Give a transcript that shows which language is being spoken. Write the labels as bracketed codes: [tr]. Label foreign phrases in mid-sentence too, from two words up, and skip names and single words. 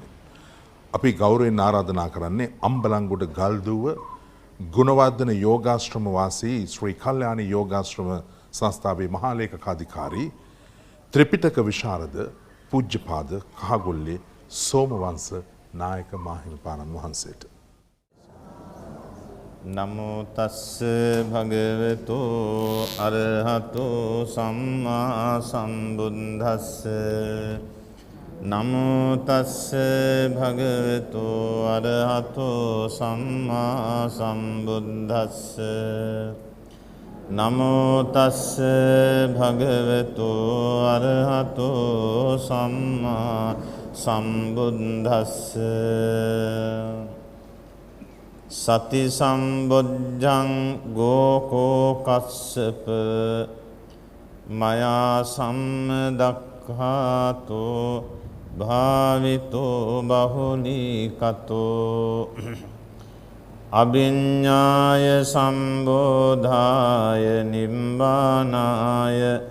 [si] අපි ගෞරවයෙන් ආරාධනා කරන්නේ අම්බලන්ගොඩ ගල්දුව ගුණවර්ධන යෝගාශ්‍රම වාසී ශ්‍රී කල්යාණී යෝගාශ්‍රම සංස්ථාවේ මහා ලේකකාධිකාරී ත්‍රිපිටක විශාරද පූජ්‍යපාද කහගොල්ලේ සෝමවංශ නායක මාහිමිපාණන් වහන්සේට. [pi] නමෝ තස්ස භගවතු අරහතෝ සම්මා සම්බුද්දස්ස නමෝ තස්ස භගවතු අරහතෝ සම්මා සම්බුද්දස්ස නමෝ තස්ස භගවතු අරහතෝ සම්මා සම්බුද්දස්ස සති සම්බොජ්ජං ගෝකෝ කස්සප මයා සම්දක්ඛාතෝ භාවිතෝ බහුලීකතෝ අභිඤ්ඤාය සම්බෝධාය නිම්බානාය